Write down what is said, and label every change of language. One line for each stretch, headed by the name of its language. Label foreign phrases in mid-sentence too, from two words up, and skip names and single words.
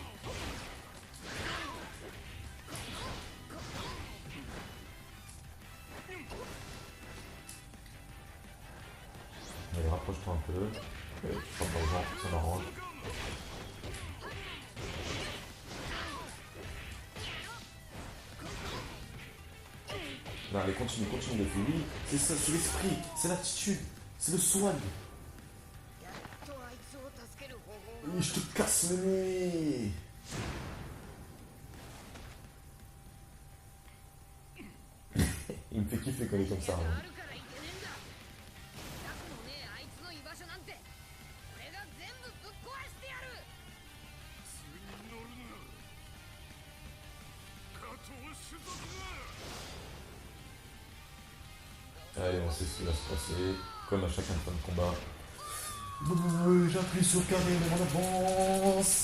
French: Allez, rapproche-toi un peu. Allez, tu frappes dans le ventre, ça m'arrange. Non, allez, continue, continue les filles. Oui, c'est ça, c'est l'esprit, c'est l'attitude, c'est le swag.
Japanese: やっとあいつを助ける方法が
French: Oui, je te casse le nez. Il me fait kiffer quand il est comme ça. あ Hein.
Japanese: るからいけねえんだ痛くもねえあいつの居場所なんて俺が全部ぶっ壊してやる
French: Allez, on sait ce qui va se passer. Comme à chacun de fin de combat. J'appuie sur carré, mais on avance.